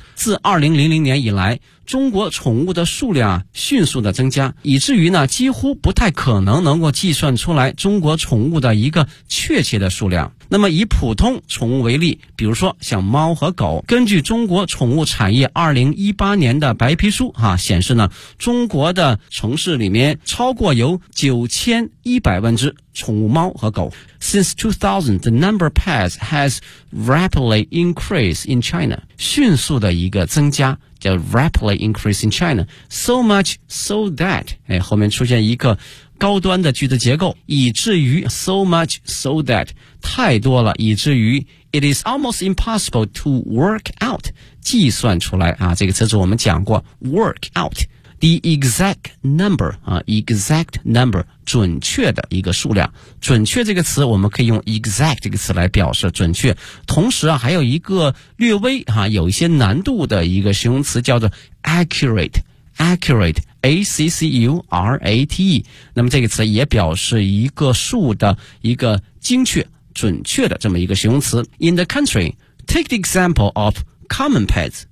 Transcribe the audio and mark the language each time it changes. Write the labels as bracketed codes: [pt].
[zh] 自2000年以来，中国宠物的数量啊迅速的增加，以至于呢几乎不太可能能够计算出来中国宠物的一个确切的数量。那么以普通宠物为例，比如说像猫和狗，根据中国宠物产业2018年的白皮书啊显示呢，中国的城市里面超过有9100万只宠物猫和狗。 [en] Since 2000, the number of pets has rapidly increased in China. [zh] 迅速的一个增加叫 [en] rapidly increase in China. So much so that,、 [zh] 哎、后面出现一个高端的句子结构，以至于 [en] so much so that, [zh] 太多了，以至于 [en] it is almost impossible to work out, [zh] 计算出来啊，这个词组我们讲过 [en] work out. The exact number, exact number, [zh] 准确的一个数量。准确这个词我们可以用 exact 这个词来表示准确。同时啊还有一个略微啊有一些难度的一个形容词叫做 accurate, accurate, A-C-C-U-R-A-T-E。那么这个词也表示一个数的一个精确准确的这么一个形容词。 [en] In the country, take the example of common pets.